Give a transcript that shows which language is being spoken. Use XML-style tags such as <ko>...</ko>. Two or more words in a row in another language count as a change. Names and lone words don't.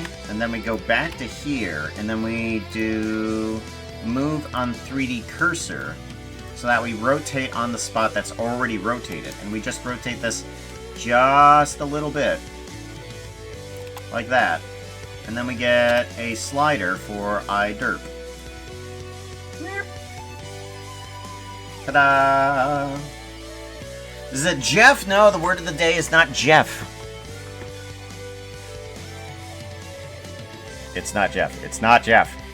<en>And then we go back to here, and then we do move on 3D cursor, so that we rotate on the spot that's already rotated. And we just rotate this just a little bit. Like that. And then we get a slider for iDerp. Ta-da! Is it Jeff? No, the word of the day is not Jeff. It's not Jeff. It's not Jeff.</en>